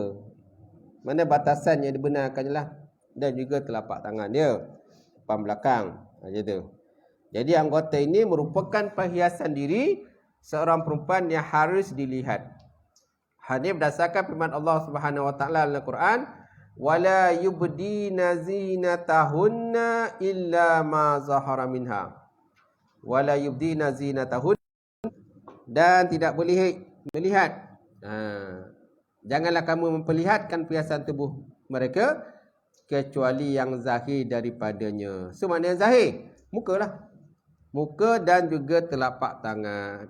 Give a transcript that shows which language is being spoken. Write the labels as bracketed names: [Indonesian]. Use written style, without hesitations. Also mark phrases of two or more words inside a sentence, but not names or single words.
[Malay] Mana batasan yang dibenarkan lah, dan juga telapak tangan dia, depan belakang, macam tu. Jadi anggota ini merupakan perhiasan diri seorang perempuan yang harus dilihat. Hal ini berdasarkan firman Allah [Arabic] سبحانه وتعالى [Malay] dalam Al-Quran, [Arabic] ولا يبدين زينتهن إلا ما ظهر منها. ولا يبدين زينتهن, [Malay] dan tidak boleh melihat. Janganlah kamu memperlihatkan perhiasan tubuh mereka kecuali yang zahir daripadanya. So mana yang zahir? Muka lah. Muka dan juga telapak tangan.